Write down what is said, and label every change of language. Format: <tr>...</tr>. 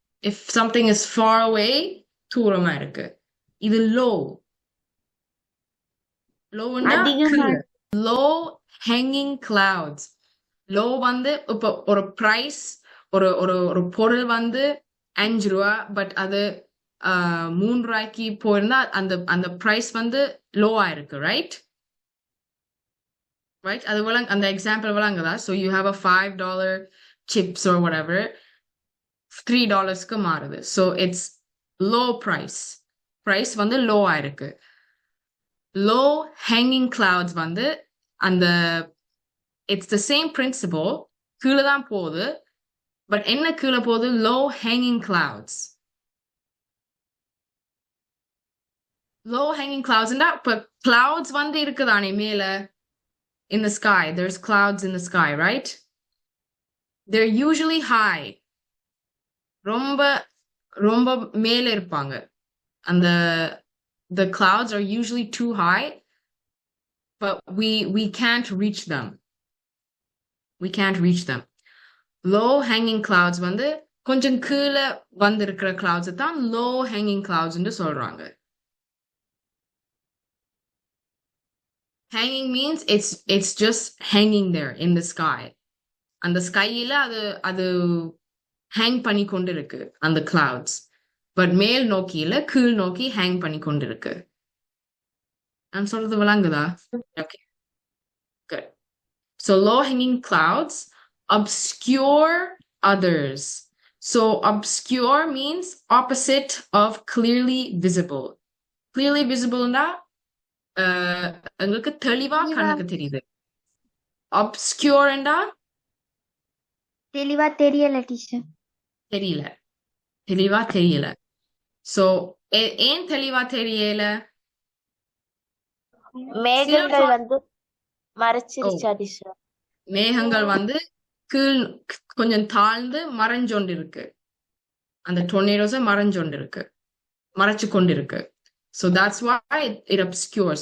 <en>If something is far away,</en> <ta>தூரமா இருக்கு. இது</ta> <en>low. low என்றா low hanging clouds.</en> <ta>low வந்து இப்போ ஒரு price, ஒரு பொருள் வந்து 5 ரூபா, பட் அது 3 ரூபாய்க்கு போயிருந்தா அந்த price வந்து லோவா இருக்கு, ரைட்? Right? அது அந்த எக்ஸாம்பிள் விளங்குதா?</ta> <en>So you have a $5 chips or whatever,</en> <ta>$3க்கு மாறுது.</ta> <en>So it's low price.</en> <ta>Price வந்து லோவா இருக்கு.</ta> <en>Low hanging clouds வந்து அந்த it's the same principle.</en> <ta>கீழே தான் போகுது. பட் என்ன கீழே போகுது?</ta> <en>Low hanging clouds. Low hanging clouds.</en> <ta>இப்ப clouds வந்து இருக்குதானே மேல?</ta> <en>In the sky, there's clouds in the sky, right? They're usually high.</en> <ta>ரொம்ப மேல இருப்பாங்க.</ta> <en>And the clouds are usually too high, but we can't reach them. We can't reach them.</en> <ta>Low hanging clouds வந்து கொஞ்சம் கீழே வந்திருக்கிற clouds தான் low hanging clouds ன்னு சொல்றாங்க.</ta> <en>Hanging means it's just hanging there in the sky.</en> <ta>அந்த ஸ்கையில அது hang பண்ணி கொண்டு இருக்கு அந்த clouds. பட் மேல் நோக்கியில கீழ் நோக்கி ஹேங் பண்ணி கொண்டு இருக்கு. நான் சொல்றது விளங்குதா?</ta> <en>Okay, good. So low-hanging clouds obscure others. So obscure means opposite of clearly visible.</en> <ta>Clearly visible னா உங்களுக்கு தெளிவா கண்ணுக்கு தெரியுது. Obscure ண்டா தெளிவா தெரியல டீச்சர். தெரியல. தெளிவா தெரியல. So ஏன் தெளிவா தெரியல? மேகங்கள் சிலர் வந்து மறைச்சிருச்சா டீச்சர்? மேகங்கள் வந்து கீழ் கொஞ்சம் தாழ்ந்து மறைஞ்சொண்டு இருக்கு. அந்த டொர்னேடோஸை மறைஞ்சொண்டு இருக்கு, மறைச்சு கொண்டு இருக்கு.</ta> <en>So that's why it obscures.</en>